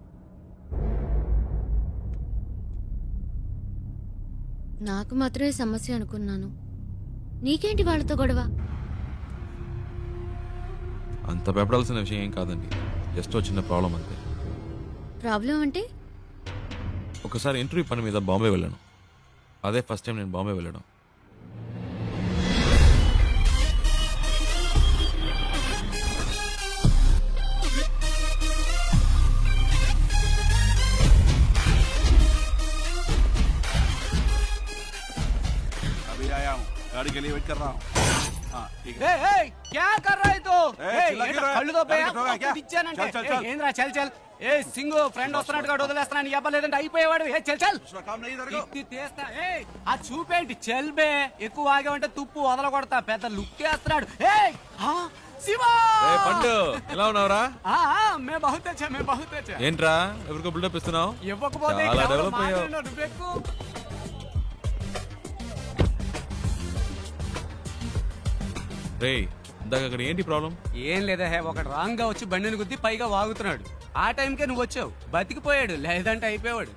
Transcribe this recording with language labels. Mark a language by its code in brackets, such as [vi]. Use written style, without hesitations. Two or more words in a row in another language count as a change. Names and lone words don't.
[te] నాకు మాత్రమే సమస్య అనుకున్నాను. నీకేంటి వాళ్ళతో గొడవ? అంత భయపడాల్సిన విషయం ఏం కాదండి, జస్ట్ చిన్న ప్రాబ్లం అంతే. ప్రాబ్లం అంటే? ఒకసారి ఇంటర్వ్యూ పని మీద బాంబే వెళ్ళాను. అదే [en] first time [te] నేను బాంబే వెళ్ళడం. [hi] अभी आया हूँ, गाड़ी के लिए वेट कर रहा हूँ. हाँ, ठीक है. क्या कर रहा है तो चिल्ला क्यों रहा है? [te] కళ్ళు తో [hi] गाड़ी ठोका क्या? चल, चल. [te] ఏంద్రా [hi] चल चल. [te] ఏ సింగు ఫ్రెండ్ వస్తున్నట్టుగా వదిలేస్తున్నాను చెప్పలేదంటే అయిపోయేవాడు. ఏ [hi] चल चल. दूसरा काम नहीं इधर को. [te] ఇది తీస్తా. ఏ ఆ చూపేంటి చల్బే. ఎక్కువ ఆగామంటే తుప్పు వదలకొడతా. పెద్ద లుక్ వేస్తున్నాడు. ఏ శివ ఏ పండు ఎలా ఉన్నావురా? [hi] मैं बहुत अच्छा मैं बहुत अच्छा. [te] ఏంట్రా ఎవరికో బిల్డప్ ఇస్తున్నావు? ఇవ్వకపోతే చాలా డెవలప్ అయ్యావు. నువ్వెక్కు. రే ఇందాక అక్కడ ఏంటి ప్రాబ్లం? ఏం లేదా హే, ఒకడు రాంగ్ గా వచ్చి బండిని గుద్ది పైగా వాగుతున్నాడు. ఆ టైంకే నువ్వు వచ్చావు. బతికిపోయాడు, లేదంటే అయిపోయాడు.